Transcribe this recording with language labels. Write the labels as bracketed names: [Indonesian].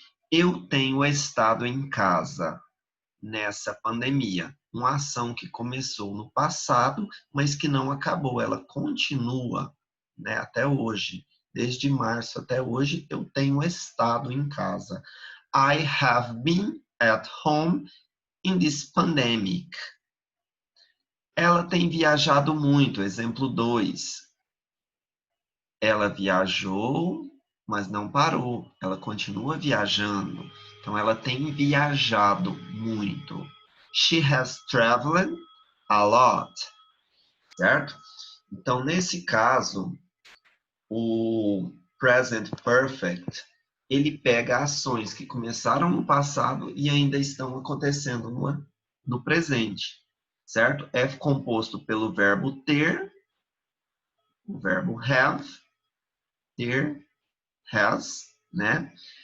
[Portuguese] Eu tenho estado em casa nessa pandemia. Uma ação que começou no passado, mas que não acabou, ela continua, né, até hoje. Desde março até hoje, eu tenho estado em casa. [English] I have been at home in this pandemic. [Portuguese] Ela tem viajado muito, exemplo 2. Ela viajou, mas não parou. Ela continua viajando. Então, ela tem viajado muito. [English] She has traveled a lot, certo? [Portuguese] Então, nesse caso, o present perfect, ele pega ações que começaram no passado e ainda estão acontecendo no presente, certo? É composto pelo verbo ter, o verbo have, ter, has, né?